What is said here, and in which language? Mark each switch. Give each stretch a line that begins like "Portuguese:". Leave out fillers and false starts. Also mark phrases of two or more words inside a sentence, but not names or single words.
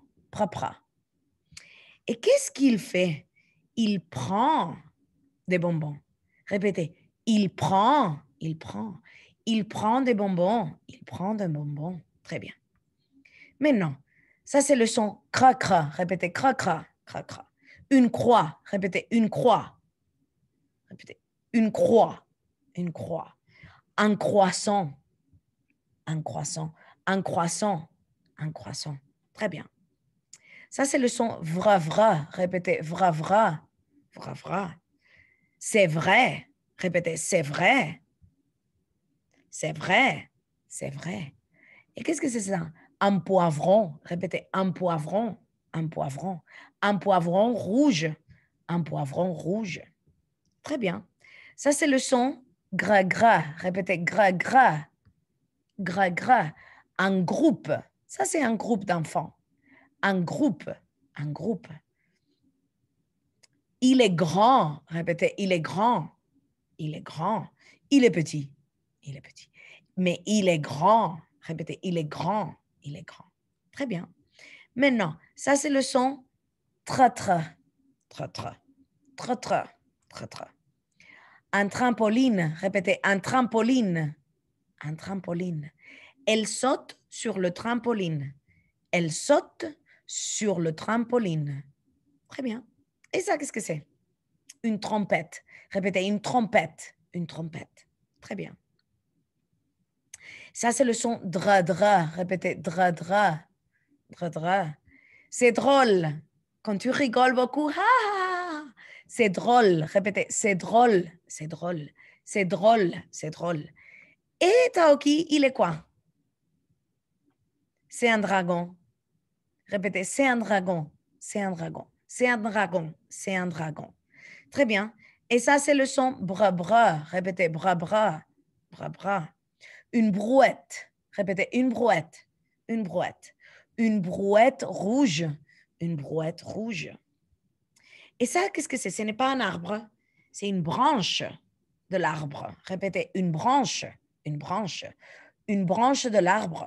French: Propre. Et qu'est-ce qu'il fait? Il prend des bonbons. Répétez, il prend des bonbons. Il prend des bonbons. Très bien. Maintenant, ça c'est le son cra-cra. Répétez, cra-cra, cra-cra. Une croix. Répétez, une croix. Répétez, une croix. Une croix. Un croissant. Un croissant. Un croissant. Un croissant. Très bien. Ça c'est le son vra-vra. Répétez, vra-vra. Vra-vra. C'est vrai. Répétez, c'est vrai. C'est vrai. C'est vrai. Et qu'est-ce que c'est ça? Un poivron. Répétez, un poivron. Un poivron. Un poivron rouge. Un poivron rouge. Très bien. Ça, c'est le son gra-gra. Répétez, gra-gra. Gra-gra. Un groupe. Ça, c'est un groupe d'enfants. Un groupe. Un groupe. Il est grand. Répétez, il est grand. Il est grand. Il est petit. Il est petit. Mais il est grand. Répétez, il est grand. Il est grand. Très bien. Maintenant, ça, c'est le son tra-tra. Tra-tra. Tra-tra. Tra-tra. Un trampoline. Répétez, un trampoline. Un trampoline. Elle saute sur le trampoline. Elle saute sur le trampoline. Très bien. Et ça, qu'est-ce que c'est? Une trompette. Répétez, une trompette. Une trompette. Très bien. Ça, c'est le son dra-dra. Répétez, dra-dra. Dra-dra. C'est drôle. Quand tu rigoles beaucoup, ah, c'est drôle. Répétez, c'est drôle. C'est drôle. C'est drôle. C'est drôle. Et Taoki, il est quoi? C'est un dragon. Répétez, c'est un dragon. C'est un dragon. C'est un dragon. C'est un dragon. Très bien. Et ça, c'est le son bra-bra. Répétez, bra-bra. Bra-bra. Une brouette. Répétez, une brouette. Une brouette. Une brouette rouge. Une brouette rouge. Et ça, qu'est-ce que c'est? Ce n'est pas un arbre. C'est une branche de l'arbre. Répétez, une branche. Une branche. Une branche de l'arbre.